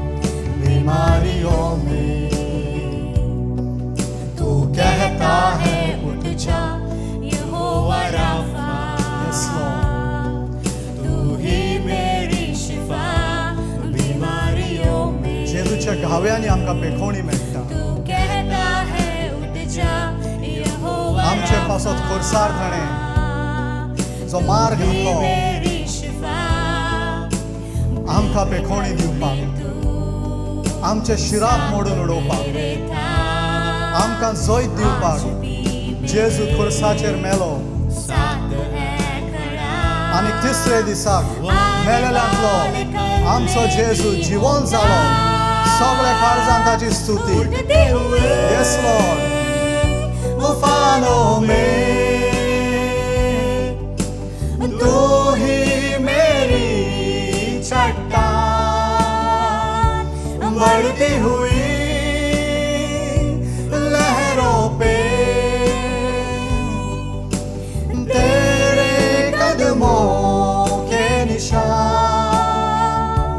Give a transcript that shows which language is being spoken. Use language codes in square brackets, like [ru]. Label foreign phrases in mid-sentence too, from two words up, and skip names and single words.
[hi] बीमारियों में तू कहता है उठ जा, यहोवा राफा, Yes, तू ही मेरी शिफा। बीमारियों में [kok] जेजूच्या घाव्याने आमका पेखोणी मेळटा, [hi] तू कहता है उठ जा, यहोवा [kok] आमचे पासत खुरसार थाणे जो मार्ग घातलो [hi] मेरी शिफा। [kok] आमका पेखोणी दिवपाक, आमचे शिराक मोडून उडोवपाक, आमकां जय दिवपाक जेजू खुरसाचेर मेलो आनी तिसरे दिसाक मेलेल्यांतलो आमचो जेजू जिवंत जालो। सगळ्या काळजान ताची स्तुती। [hi] उठते हुए [en] Yes, Lord. [hi] उफानों में तू ही मेरी चट्टान, बढ़ती हुई लहरों पे तेरे कदमों के निशान।